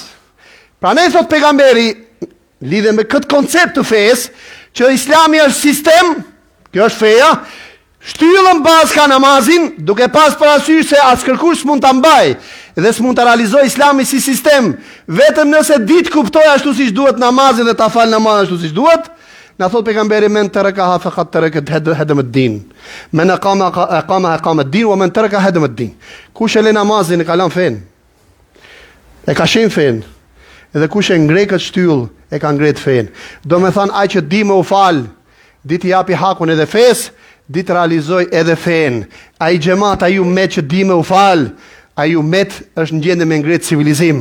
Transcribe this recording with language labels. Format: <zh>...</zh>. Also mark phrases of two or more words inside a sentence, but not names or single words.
<sq>Pra ne thot pejgamberi, lidhe me këtë koncept të fesë, që Islami është sistem, kjo është feja, shtyllën bazë ka namazin, duke pas parasysh se as kërkush s'mund ta mbaj dhe s'mund ta realizoj Islami si sistem, vetëm nëse ditë kuptoj ashtu siç duhet namazin dhe ta fal namazin ashtu siç duhet. Na thot pejgamberi</sq> <ar>من تركها فقد تركت هدم الدين. من أقام الدين و من ترك هدم الدين.</ar> <sq>Kush e lë namazin e ka lënë fen. E ka shin fen. Edhe kush e ngre këtë shtyllë e ka ngret fen. Do me thënë ai që di më u fal, di t'i japi hakun edhe fes, ditë realizoj edhe fen. Ai xhamat, ai ummet që di me u fal, ai ummet është në gjendje me ngrit civilizim.</sq>